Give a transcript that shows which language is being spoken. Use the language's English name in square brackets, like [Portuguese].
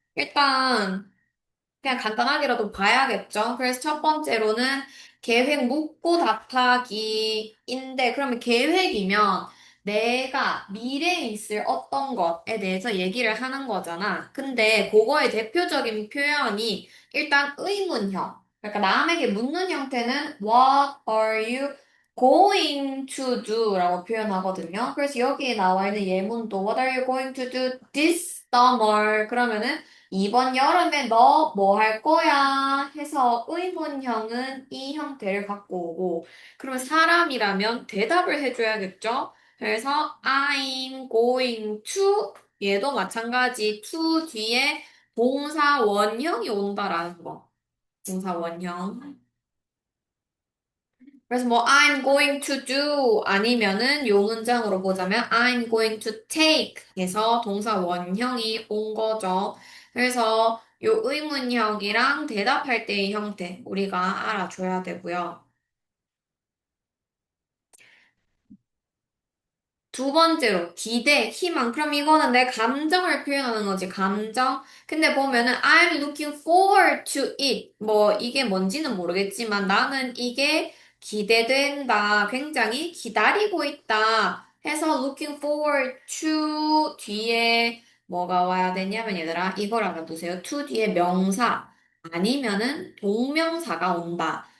[Korean] 일단, 그냥 간단하게라도 봐야겠죠. 그래서 첫 번째로는 계획 묻고 답하기인데, 그러면 계획이면 내가 미래에 있을 어떤 것에 대해서 얘기를 하는 거잖아. 근데 그거의 대표적인 표현이 일단 의문형. 그러니까 남에게 묻는 형태는 [English] What are you going to do? [Korean] 라고 표현하거든요. 그래서 여기에 나와 있는 예문도 [English] What are you going to do this summer? [Korean] 그러면은 이번 여름에 너 뭐 할 거야? 해서 의문형은 이 형태를 갖고 오고, 그러면 사람이라면 대답을 해줘야겠죠? 그래서 I'm going to 얘도 마찬가지 to 뒤에 동사 원형이 온다라는 거. 동사 원형. 그래서 뭐 [English] I'm going to do [Korean] 아니면은 요 문장으로 보자면 [English] I'm going to take [Korean] 해서 동사 원형이 온 거죠. 그래서 요 의문형이랑 대답할 때의 형태 우리가 알아줘야 되고요. 두 번째로 기대, 희망. 그럼 이거는 내 감정을 표현하는 거지, 감정. 근데 보면은 [English] I'm looking forward to it. [Korean] 뭐 이게 뭔지는 모르겠지만 나는 이게 기대된다. 굉장히 기다리고 있다. 해서 [English] looking forward to [Korean] 뒤에 뭐가 와야 되냐면 얘들아 이걸 알아두세요. to 뒤에 명사 아니면은 동명사가 온다.